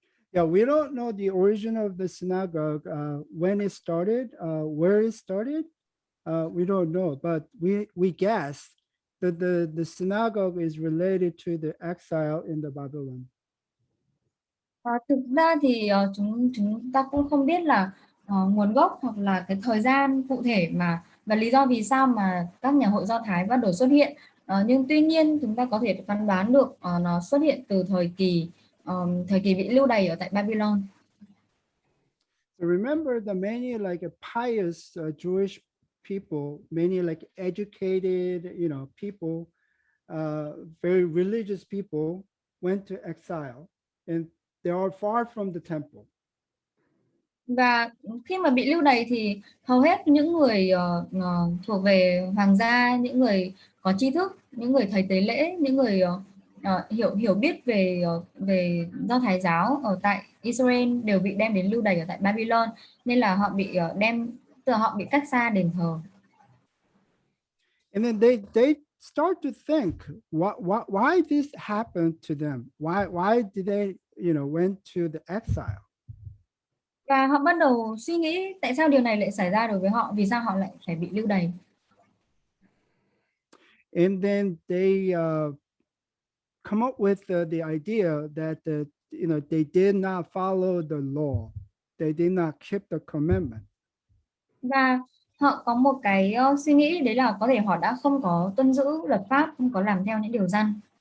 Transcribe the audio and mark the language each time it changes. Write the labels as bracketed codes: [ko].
[en] Yeah, we don't know the origin of the synagogue, when it started, where it started. We don't know, but we guess that the synagogue is related to the exile in the Babylon. [vi] Thực ra thì chúng ta cũng không biết là nguồn gốc hoặc là cái thời gian cụ thể và lý do vì sao mà các nhà hội Do Thái bắt đầu xuất hiện. Nhưng tuy nhiên chúng ta có thể phán đoán được nó xuất hiện từ thời kỳ bị lưu đày ở tại Babylon. [en] So remember, the many like pious Jewish people, many like educated, people, very religious people went to exile, and they are far from the temple. [vi] Và khi mà bị lưu đày thì hầu hết những người thuộc về hoàng gia, những người có tri thức, những người thầy tế lễ, những người hiểu biết về Do Thái giáo ở tại Israel đều bị đem đến lưu đày ở tại Babylon, nên là họ bị họ bị cách xa đền thờ. [en] And then they start to think, why this happened to them? Why did they went to the exile? [vi] Và họ bắt đầu suy nghĩ tại sao điều này lại xảy ra đối với họ, vì sao họ lại phải bị lưu đày. [en] And then they come up with the idea that they did not follow the law, they did not keep the commandment. [vi] Và họ có một cái suy nghĩ đấy là có thể họ đã không có tuân giữ luật pháp, không có làm theo những điều răn.